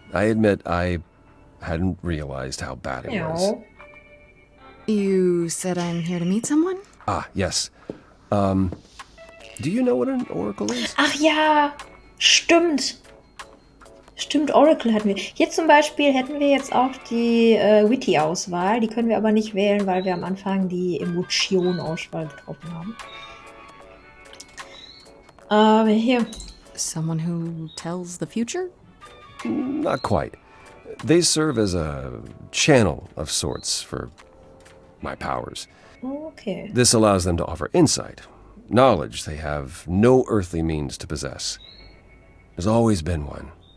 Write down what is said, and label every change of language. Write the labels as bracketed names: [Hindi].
[English] I admit I hadn't realized how bad it was. You said I'm here to meet someone? Ah, yes. Do you know what an oracle is? [German] Ach ja, stimmt. Stimmt, Oracle hatten wir. Hier zum Beispiel hätten wir jetzt auch die Witty-Auswahl. Die können wir aber nicht wählen, weil wir am Anfang die Emotion-Auswahl getroffen haben. Hier. [English] Someone who tells the future? Not quite. They serve as a channel of sorts for my powers. Okay. This allows them to offer insight, knowledge they have no earthly means to possess. There's always been one.